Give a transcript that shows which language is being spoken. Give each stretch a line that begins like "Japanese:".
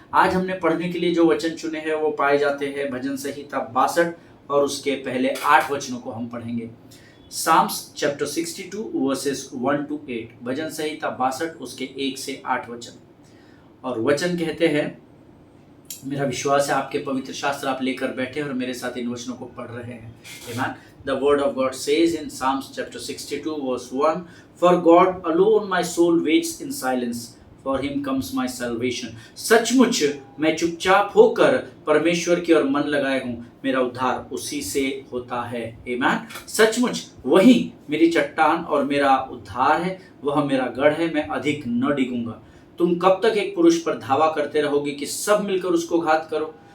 Hindi: आज हमने पढ़ने के लिए जो वचन चुने हैं वो पाए जाते हैं भजन संहिता 62, और उसके पहले 8 वचनों को हम पढ़ेंगे।
English: Psalms chapter 62 verses 1 to 8,
Hindi: भजन संहिता 62 उसके 1 से 8 वचन। और वचन कहते हैं, मेरा विश्वास है आपके पवित्र शास्त्र आप लेकर बैठे और मेरे साथ इन वचनों को पढ़ रहे हैं।
English: Amen. The word of God says in Psalms chapter 62 verse 1, For God alone my soul waits in silence, for him comes my salvation.
Hindi: सचमुच मैं चुपचाप होकर परमेश्वर की ओर मन लगाए हूँ, मेरा उद्धार उसी से होता है। आमीन। सचमुच वही मेरी चट्टान और मेरा उद्धार है, वह मेरा गढ़ है, मैं अधिक न डिगूंगा। तुम कब तक एक पुरुष पर धावा करते रहोगे कि सब मिलकर उसको घात करो?